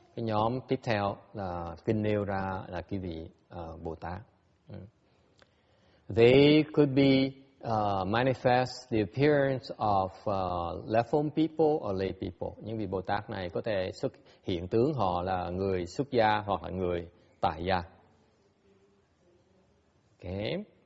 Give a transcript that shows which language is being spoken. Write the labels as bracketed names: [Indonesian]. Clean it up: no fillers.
[Vietnamese] Cái nhóm tiếp theo là kinh nêu ra là cái vị Bồ Tát. [English] They could be manifest the appearance of left-home people or lay people. [Vietnamese] Những vị Bồ Tát này có thể xuất hiện tướng họ là người xuất gia hoặc là người tại gia. [English] Okay.